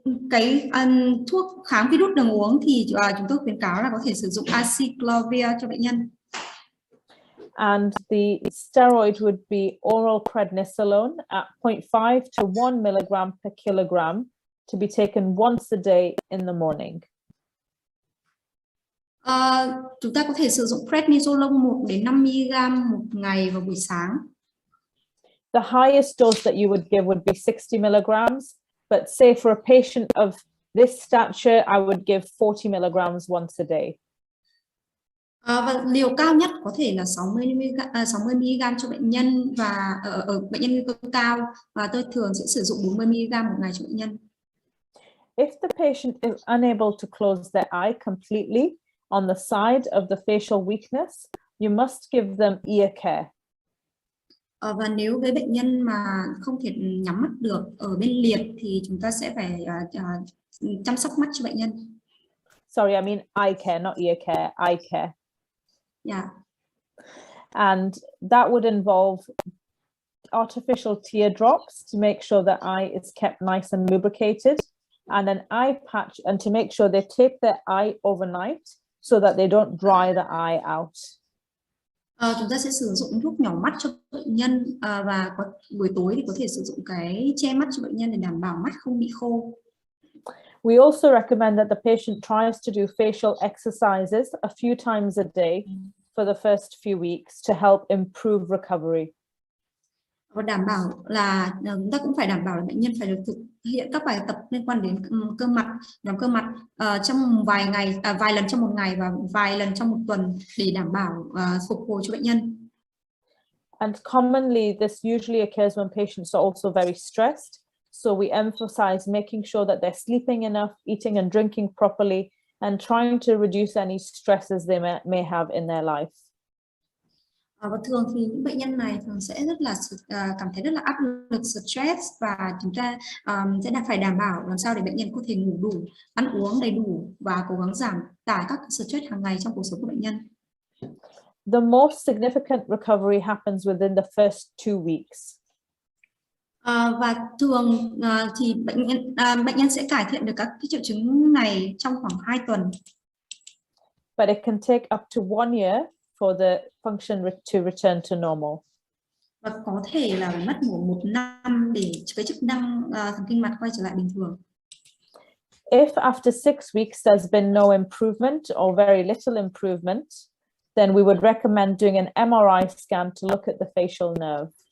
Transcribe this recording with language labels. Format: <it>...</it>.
<vi>Cái thuốc kháng virus đường uống thì chúng tôi khuyến cáo là có thể sử dụng acyclovir cho bệnh nhân.</vi> <en>And the steroid would be oral prednisolone at 0.5 to 1 milligram per kilogram to be taken once a day in the morning.</en> <vi>Chúng ta có thể sử dụng prednisolone 1 đến 5 mg một ngày vào buổi sáng.</vi> <en>The highest dose that you would give would be 60 milligrams, but say for a patient of This stature, I would give 40 milligrams once a day.</en> <vi>Và liều cao nhất có thể là 60 mg cho bệnh nhân và ở bệnh nhân nguy cơ cao, và tôi thường sẽ sử dụng 40 mg một ngày cho bệnh nhân.</vi> <en>If the patient is unable to close their eye completely on the side of the facial weakness, you must give them ear care.</en> <vi>Và nếu với bệnh nhân mà không thể nhắm mắt được ở bên liệt thì chúng ta sẽ phải chăm sóc mắt cho bệnh nhân.</vi> <en>Sorry, I mean eye care, not ear care, eye care. Yeah. And that would involve artificial teardrops to make sure the eye is kept nice and lubricated, and an eye patch, and to make sure they tape their eye overnight so that they don't dry the eye out.</en> <vi>Chúng ta sẽ sử dụng thuốc nhỏ mắt cho bệnh nhân, và buổi tối thì có thể sử dụng cái che mắt cho bệnh nhân để đảm bảo mắt không bị khô.</vi> <en>We also recommend that the patient tries to do facial exercises a few times a day for the first few weeks to help improve recovery.</en> <vi>Và đảm bảo là chúng ta cũng phải đảm bảo là bệnh nhân phải được thực hiện các bài tập liên quan đến cơ mặt, nhóm cơ mặt trong vài lần trong một ngày và vài lần trong một tuần để đảm bảo phục hồi cho bệnh nhân.</vi> <en>And commonly, this usually occurs when patients are also very stressed. So we emphasize making sure that they're sleeping enough, eating and drinking properly, and trying to reduce any stresses they may have in their life.</en> <vi>Và thường thì những bệnh nhân này thường sẽ rất là cảm thấy rất là áp lực, stress, và chúng ta sẽ phải đảm bảo làm sao để bệnh nhân có thể ngủ đủ, ăn uống đầy đủ và cố gắng giảm tải các stress hàng ngày trong cuộc sống của bệnh nhân.</vi> <en>The most significant recovery happens within the first 2 weeks.</en> <vi>Và thường thì bệnh nhân sẽ cải thiện được các cái triệu chứng này trong khoảng 2 tuần.</vi> <en>But it can take up to 1 year for the function to return to normal.</en> <vi>Và có thể là mất một năm để cái chức năng thần kinh mặt quay trở lại bình thường.</vi> <en>If after 6 weeks there's been no improvement or very little improvement, then we would recommend doing an MRI scan to look at the facial nerve.</en>